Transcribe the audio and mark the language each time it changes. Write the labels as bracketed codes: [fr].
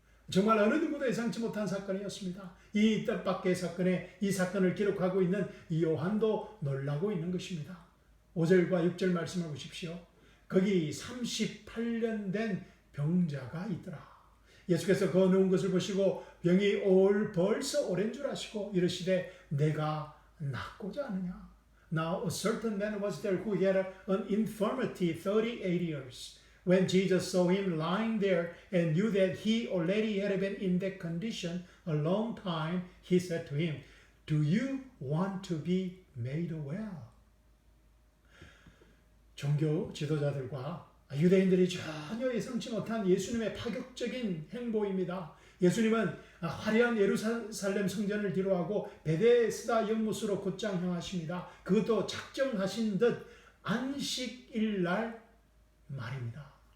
[ko] 정말 어느 누구도 예상치 못한 사건이었습니다. 이 뜻밖의 사건에 이 사건을 기록하고 있는 요한도 놀라고 있는 것입니다. 5절과 6절 말씀을 보십시오. 거기 38년 된 병자가 있더라. 예수께서 그 누운 것을 보시고 병이 벌써 오랜 줄 아시고 이르시되 내가 낫고자 하느냐. [en] Now a certain man was there who had an infirmity 38 years. When Jesus saw him lying there and knew that he already had been in that condition a long time, he said to him, Do you want to be made well? [ko] 종교 지도자들과 유대인들이 전혀 예상치 못한 예수님의 파격적인 행보입니다. 예수님은 화려한 예루살렘 성전을 뒤로하고 베데스다 연못으로 곧장 향하십니다. 그것도 작정하신 듯 안식일날 말입니다.